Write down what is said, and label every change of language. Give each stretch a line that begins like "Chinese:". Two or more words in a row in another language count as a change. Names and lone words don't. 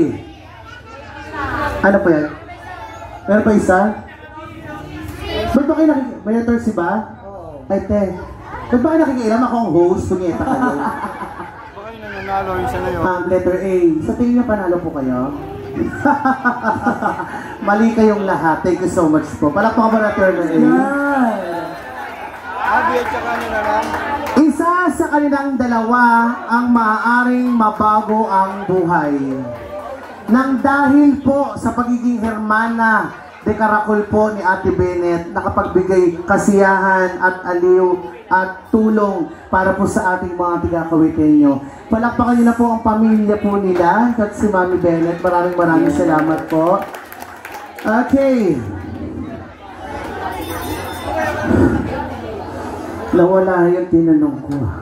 Filipino: Ano po yan? Meron pa isa? Ba't ba kayo nakikita? May letter C ba? Ay, te. Ba't ba kayo nakikialam ako ang host? Punyeta kayo. Baka yung nanalo, isa na yun.
English: Letter A.
Filipino: Sa tingin nyo panalo po kayo? Mali kayong lahat.
English: Thank you so much po.
Filipino: Palakpakan ba letter A? Abi at saka nyo na lang. Isa sa kanilang dalawa ang maaaring mabago ang buhay. Nang dahil po sa pagiging
Spanish: hermana de Caracol
Filipino: po ni Ate Bennett, nakapagbigay kasiyahan at aliw at tulong para po sa ating mga tiga-Kawitenyo. Palakpakan niyo na po ang pamilya po nila at si Mami Bennett. Maraming salamat po. Okay. Nawala yung tinanong ko.